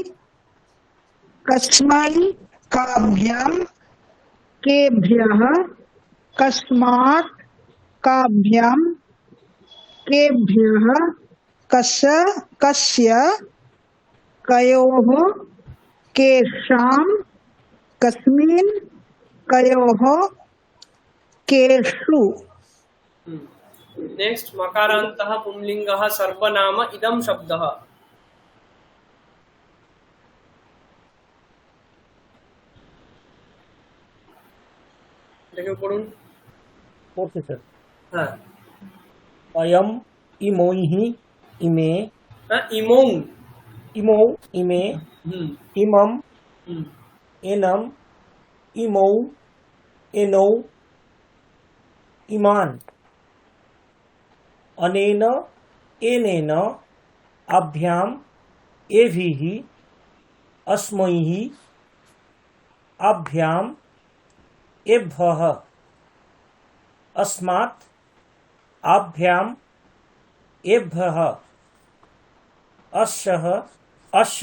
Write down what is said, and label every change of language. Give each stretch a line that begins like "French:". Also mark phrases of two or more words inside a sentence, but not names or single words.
Sanskrit: কস্मै কাভ্যাম, কেভ্যः, কস্মাৎ কাভ্যাম, केभ्यः, कस्य, कयोः, केषां, कस्मिन्, कयोः, केषु। नेक्स्ट, मकारान्तः पुंलिङ्गः सर्वनाम इदं शब्दः।
Bangla: দেখে পড়ুন। পড়ছি স্যার। হ্যাঁ
Sanskrit: অয়ম, ইমৈঃ, ইমে, ইমৌ, ইমৌ, ইমে, ইমম, হুম, এনম, ইমৌ, এনৌ, ইমান, অনেন, এনেন, আভ্যাম, এভিः, अस्मैः, आभ्याम, एभ्यः, अस्मात्, आभ्याम, एभ्यः, अस्यः, अस्य,